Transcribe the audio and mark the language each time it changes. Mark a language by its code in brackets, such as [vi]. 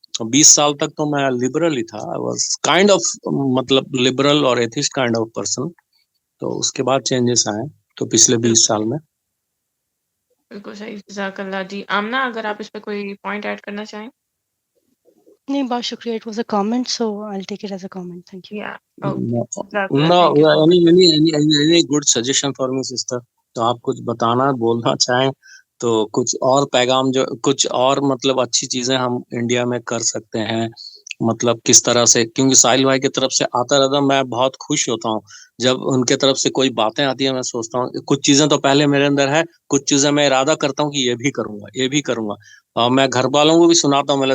[hi] 20 साल तक तो मैं लिबरल ही था, [en] I was kind of [hi] मतलब लिबरल और [en] Atheist kind of person. [hi] तो उसके बाद चेंजेस आए तो पिछले 20 साल में। बिल्कुल सही, जज़ाकल्लाह जी। आमना, अगर आप इस पे कोई पॉइंट ऐड करना चाहें? नहीं, बहुत शुक्रिया, [en] It was a comment, so I will take it as a comment, thank you. या No, [hi] जज़ाकल्लाह, [en] no, thank you so much. any good suggestion for me sister? [hi] तो आप कुछ बताना बोलना चाहें तो कुछ और पैगाम, जो कुछ और मतलब अच्छी चीजें हम इंडिया में कर सकते हैं, मतलब किस तरह से, क्योंकि साहिल भाई की तरफ से आता रहता, मैं बहुत खुश होता हूँ जब उनके तरफ से कोई बातें आती है। मैं सोचता हूँ कुछ चीजें तो पहले मेरे अंदर है, कुछ चीजें मैं इरादा करता हूँ कि ये भी करूंगा, और मैं घर वालों को भी सुनाता हूँ।